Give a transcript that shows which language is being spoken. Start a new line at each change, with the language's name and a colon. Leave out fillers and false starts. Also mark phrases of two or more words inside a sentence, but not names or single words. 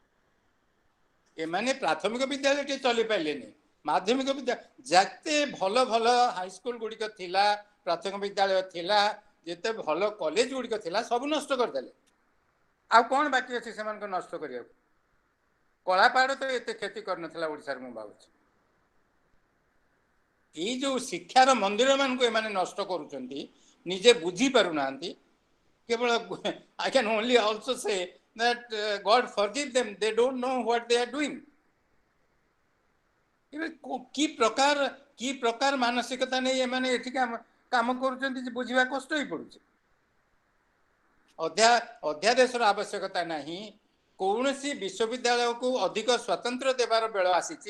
Odia: ଏମାନେ ପ୍ରାଥମିକ ବିଦ୍ୟାଳୟ ଟିକେ ଚଲେଇ ପାରିଲେନି, ମାଧ୍ୟମିକ ବିଦ୍ୟାଳୟ ଯେତେ ଭଲ ଭଲ ହାଇସ୍କୁଲ ଗୁଡ଼ିକ ଥିଲା, ପ୍ରାଥମିକ ବିଦ୍ୟାଳୟ ଥିଲା, ଯେତେ ଭଲ କଲେଜ ଗୁଡ଼ିକ ଥିଲା, ସବୁ ନଷ୍ଟ କରିଦେଲେ। ଆଉ କ'ଣ ବାକି ଅଛି ସେମାନଙ୍କ ନଷ୍ଟ କରିବାକୁ? କଳାପାହାଡ଼ ତ ଏତେ କ୍ଷତି କରିନଥିଲା ଓଡ଼ିଶାରେ, ମୁଁ ଭାବୁଛି। ଏଇ ଯୋଉ ଶିକ୍ଷାର ମନ୍ଦିର ମାନଙ୍କୁ ଏମାନେ ନଷ୍ଟ କରୁଛନ୍ତି, ନିଜେ ବୁଝି ପାରୁନାହାନ୍ତି।
English: କେବଳ I can only also say that God forgive them, they don't know what they are doing.
Odia: କି ପ୍ରକାର ମାନସିକତା ନେଇ ଏମାନେ ଏଠି କାମ କରୁଛନ୍ତି ଯେ ବୁଝିବା କଷ୍ଟ ହେଇ ପଡୁଛି। ଅଧ୍ୟାଦେଶର ଆବଶ୍ୟକତା ନାହିଁ। କୌଣସି ବିଶ୍ୱବିଦ୍ୟାଳୟକୁ ଅଧିକ ସ୍ୱତନ୍ତ୍ର ଦେବାର ବେଳ ଆସିଛି।